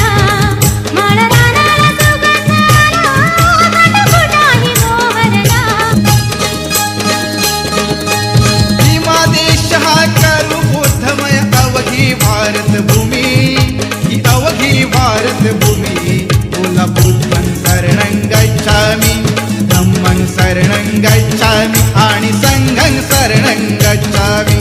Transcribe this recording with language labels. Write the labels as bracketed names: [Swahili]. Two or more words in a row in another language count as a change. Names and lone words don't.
[Marathi] माळरानाला सुगंध आला, कटकुटाही मोहरला. भीमा देश हा करू बुद्धमय अवघी भारत भूमी. ही अवघी भारत भूमी. बोला [Pali] बुद्धं शरणं गच्छामि, धम्मं शरणं गच्छामि [Marathi] आणि [Pali] संघं शरणं गच्छामि.